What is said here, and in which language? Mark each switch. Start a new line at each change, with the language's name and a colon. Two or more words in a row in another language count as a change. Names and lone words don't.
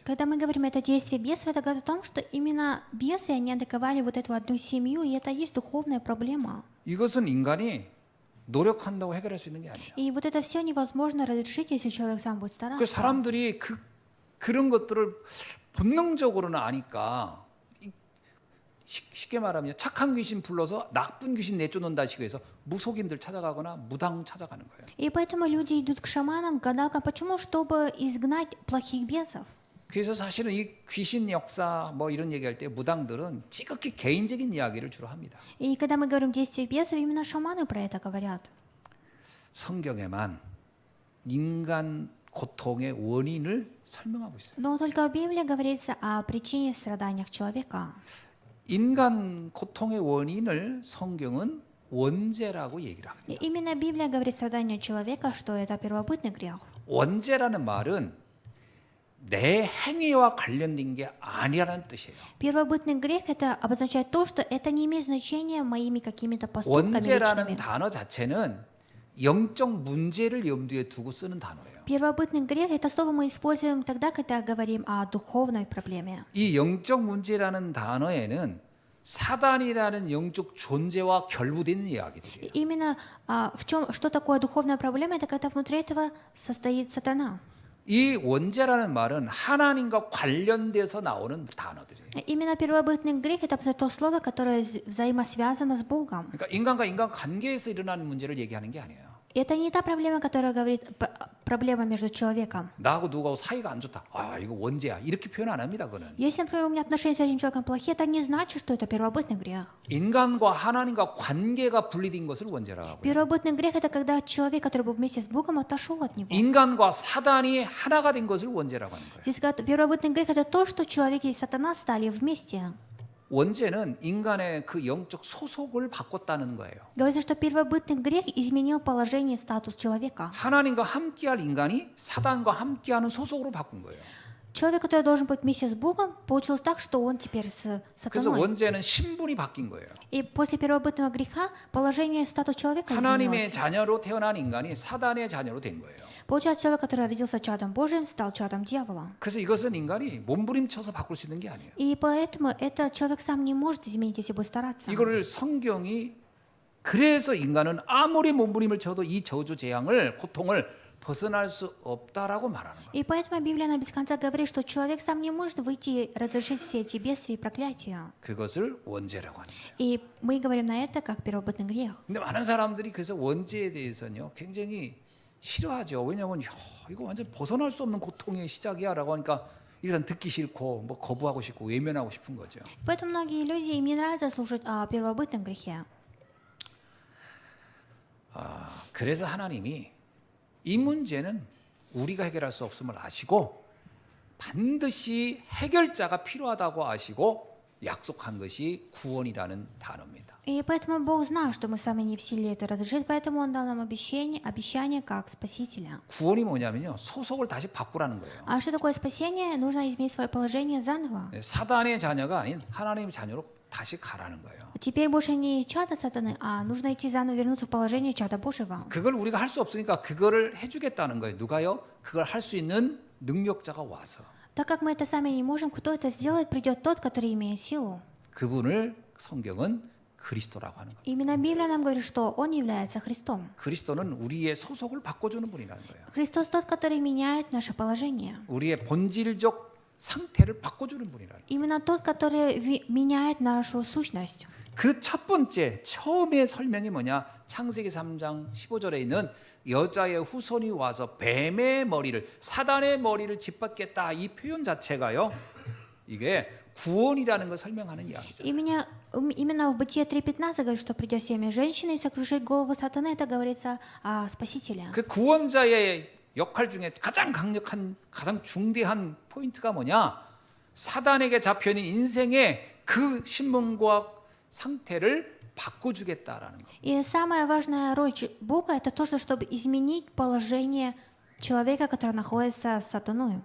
Russian: Когда мы говорим это действие бесов, это говорит о том, что именно бесы, они атаковали вот эту одну семью, и это есть духовная проблема.
Korean: 이것은 인간이 노력한다고 해결할 수 있는 게 아니에요.
Russian: И вот это все невозможно разрешить, если человек сам будет 그 стараться.
Korean: 사람들이 그런 것들을 본능적으로는 아니까 쉽게 말하면 착한 귀신 불러서 나쁜 귀신 내쫓는다 식으로 무속인들 찾아가거나 무당 찾아가는 거예요.
Russian: И поэтому люди идут к шаманам, к гадалкам. Почему? Чтобы изгнать плохих бесов.
Korean: 그래서 사실은 이 귀신 역사 뭐 이런 얘기할 때 무당들은 지극히 개인적인 이야기를 주로 합니다.
Russian: И когда мы говорим действие бесов, именно шаманы про это говорят.
Korean: 성경에만 인간 고통의 원인을 설명하고 있어요.
Russian: Но только в Библии говорится о причине страданий человека.
Korean: 인간 고통의 원인을 성경은 원죄라고 얘기를 합니다.
Russian: И именно Библия говорит страданию человека, что это первобытный грех.
Korean: 원죄라는 말은 내 행위와 관련된 게 아니라는 뜻이에요.
Russian: Первобытный грех это обозначает то, что это не имеет значения моими какими-то поступками
Korean: 원죄라는
Russian: личными.
Korean: 단어 자체는 영적 문제를 염두에 두고 쓰는 단어예요.
Russian: Первобытный грех это слово мы используем тогда, когда говорим о духовной проблеме.
Korean: 이 영적 문제라는 단어에는 사단이라는 영적 존재와 결부되는 이야기들이에요.
Russian: И именно в чем, что такое духовная проблема, это когда внутри этого состоит сатана.
Korean: 이 원죄라는 말은 하나님과 관련돼서 나오는 단어들이에요.
Russian: Именно первобытный грех это то слово, которое взаимосвязано с Богом.
Korean: 그러니까 인간과 인간 관계에서 일어나는 문제를 얘기하는 게 아니에요.
Russian: Это не та проблема, которая говорит проблема между человеком.
Korean: 나하고 누구하고 사이가 안 좋다. 아, 이거 원죄야. 이렇게 표현 안 합니다. 그거는.
Russian: Если, например, у меня отношения с этим человеком плохие, это не значит, что это первобытный грех.
Korean: 인간과 하나님과 관계가 분리된 것을 원죄라고 하고요.
Russian: Первобытный грех это когда человек, который был вместе с Богом, отошел от него.
Korean: 인간과 사단이 하나가 된 것을 원죄라고 하는 거예요.
Russian: Здесь говорят, первобытный грех это то, что человек и сатана стали вместе.
Korean: 원죄는 인간의 그 영적 소속을 바꿨다는 거예요.
Russian: Говорится, что первобытный грех изменил положение, статус человека.
Korean: 하나님과 함께할 인간이 사단과 함께하는 소속으로 바꾼 거예요.
Russian: Человек, который должен быть вместе с Богом, получилось так, что он теперь с
Korean: 그래서
Russian: сатаной.
Korean: 원죄는 신분이 바뀐 거예요.
Russian: И после первобытного греха положение, статус человека
Korean: 하나님의
Russian: изменилось.
Korean: 자녀로 태어난 인간이 사단의 자녀로 된 거예요.
Russian: Получается, человек, который родился чадом Божьим, стал чадом дьявола.
Korean: 그래서 이것은 인간이 몸부림쳐서 바꿀 수 있는 게 아니에요.
Russian: И поэтому это человек сам не может изменить, если будет стараться.
Korean: 이거를 성경이 그래서 인간은 아무리 몸부림을 쳐도 이 저주 재앙을 고통을 벗어날 수 없다라고 말하는 거예요.
Russian: И поэтому Библия она без конца говорит, что человек сам не может выйти и разрешить все эти бедствия и проклятия.
Korean: 그것을 원죄라고 하는 거예요.
Russian: И мы говорим на это как первобытный грех.
Korean: 근데 많은 사람들이 그래서 원죄에 대해서는요 굉장히 싫어하죠. 왜냐하면 이거 완전 벗어날 수 없는 고통의 시작이야라고 하니까 일단 듣기 싫고 뭐 거부하고 싶고 외면하고 싶은 거죠.
Russian: Поэтому многие люди им не нравится слушать о первобытном грехе.
Korean: 그래서 하나님이 이 문제는 우리가 해결할 수 없음을 아시고 반드시 해결자가 필요하다고 아시고 약속한 것이 구원이라는 단어입니다.
Russian: И поэтому Бог знал, что мы сами не в силе это разрешить, поэтому Он дал нам обещание как Спасителя.
Korean: 구원이 뭐냐면요 소속을 다시 바꾸라는 거예요.
Russian: А что такое спасение? Нужно изменить свое положение заново.
Korean: 사단의 자녀가 아닌 하나님의 자녀로 다시 가라는 거예요.
Russian: Теперь больше не чада сатаны, а нужно идти заново вернуться в положение чада Божьего.
Korean: 그걸 우리가 할 수 없으니까 그거를 해주겠다는 거예요. 누가요? 그걸 할 수 있는 능력자가 와서
Russian: Так как мы это сами не можем, кто это сделает, придет тот, который имеет силу.
Korean: 그분을 성경은 그리스도라고 하는 거예요.
Russian: Именно Библия нам говорит, что Он является Христом.
Korean: 그리스도는 우리의 소속을 바꿔주는 분이라는 거예요.
Russian: Христос тот, который меняет наше положение.
Korean: 우리의 본질적 상태를 바꿔주는 분이라는 거예요.
Russian: Именно тот, который меняет нашу сущность.
Korean: 그 첫 번째 처음의 설명이 뭐냐? 창세기 3장 15절에 있는 여자의 후손이 와서 뱀의 머리를 사단의 머리를 짓밟겠다 이 표현 자체가요 이게 구원이라는 걸 설명하는 이야기죠.
Russian: Именно в Бытие 3:15 говорит, что придет семя женщины и сокрушит голову сатаны. Это говорится о Спасителе.
Korean: 그 구원자의 역할 중에 가장 강력한, 가장 중대한 포인트가 뭐냐? 사단에게 잡혀있는 인생의 그 신분과 상태를 바꿔주겠다라는 거.
Russian: И самая важная роль Бога это то, чтобы изменить положение человека, который находится с сатаной.